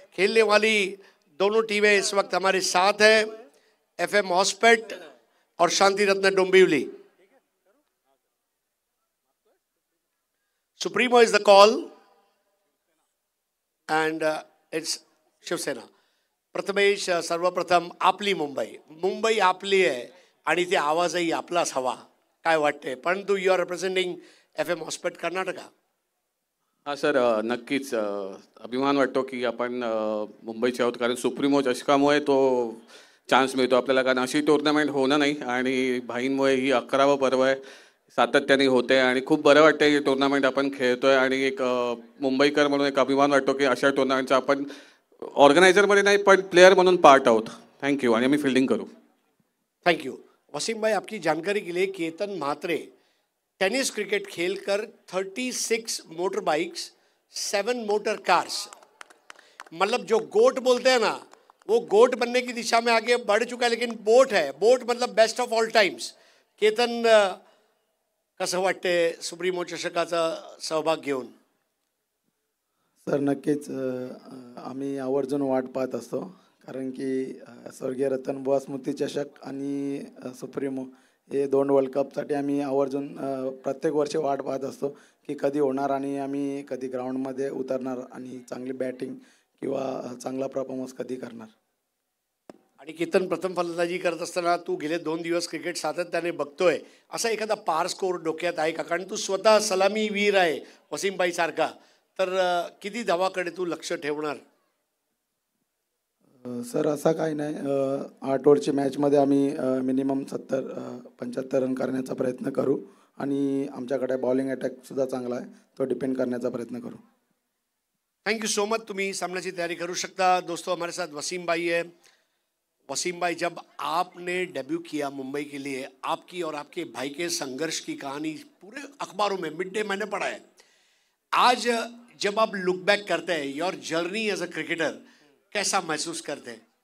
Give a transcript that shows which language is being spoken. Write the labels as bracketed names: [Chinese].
[Hindi] खेलने वाली दोनों टीमें इस वक्त हमारे साथ हैं, एफएम हॉस्पिटल और शांति रत्न Dombivli. [English] Supremo is the call and it's Shiv Sena. [Marathi] Prathamesh, सर्वप्रथम आपली मुंबई आपली आहे आणि ते आवाजही आपलाच हवा, काय वाटते? परंतु [English] You are representing FM hospital Karnataka. [Marathi] हां सर, नक्कीच अभिमान वाटतो की आपण मुंबईचे आहोत, कारण सुप्रीमो चषकामुळे तो चान्स मिळतो आपल्याला, कारण अशी टुर्नामेंट होणं नाही आणि भाईंमुळे ही 11वं पर्व आहे, सातत्याने होते आणि खूप बरं वाटतं ही टुर्नामेंट आपण खेळतोय आणि एक मुंबईकर म्हणून एक अभिमान वाटतो की अशा टुर्नामेंटचा आपण ऑर्गनायझरमध्ये नाही पण प्लेयर म्हणून पार्ट आहोत। थँक्यू, आणि आम्ही फील्डिंग करू। [English] Thank you Wasim भाई। [Hindi] आपकी जानकारी के लिए केतन म्हात्रे टेनिस क्रिकेट खेलकर 36 मोटर बाइक्स, 7 मोटर कार्स, मतलब जो गोट बोलते हैं ना, वो गोट बनने की दिशा में आगे बढ़ चुका है, लेकिन बोट है, बोट मतलब [English] Best of all times. [Marathi] Ketan, कसं वाटते सुप्रीमो चषकाचा सहभाग घेऊन? सर नक्कीच आम्ही आवर्जून वाट पाहत असतो, कारण की स्वर्गीय रतनबुवा स्मृती चषक आणि सुप्रीमो हे 2 वर्ल्ड कपसाठी आम्ही आवर्जून प्रत्येक वर्षी वाट पाहत असतो की कधी होणार आणि आम्ही कधी ग्राउंडमध्ये उतरणार आणि चांगली बॅटिंग किंवा चांगला परफॉर्मन्स कधी करणार। आणि केतन, प्रथम फलंदाजी करत असताना तू गेले 2 दिवस क्रिकेट सातत्याने बघतोय, असा एखादा पार स्कोर डोक्यात आहे का? कारण तू स्वतः सलामी वीर आहे वसीमबाई सारखा, तर किती धावाकडे तू लक्ष ठेवणार? सर असा काही नाही, 8 ओव्हरची मॅचमध्ये आम्ही मिनिमम 70-75 रन करण्याचा प्रयत्न करू आणि आमच्याकडे बॉलिंग अटॅकसुद्धा चांगला आहे, तो डिपेंड करण्याचा प्रयत्न करू। [English] Thank you so much. [Marathi] तुम्ही सामने की तैयारी करू शकता। [Hindi] दोस्तों हमारे साथ वसीम भाई है। वसीम भाई, जब आपने डेब्यू किया मुंबई के लिए, आपकी और आपके भाई के संघर्ष की कहानी पूरे अखबारों में मिड डे मैंने पढ़ा है। आज जब आप लुक बैक करते हैं [English] your journey as a cricketer, [Hindi] कैसा महसूस करते हैं?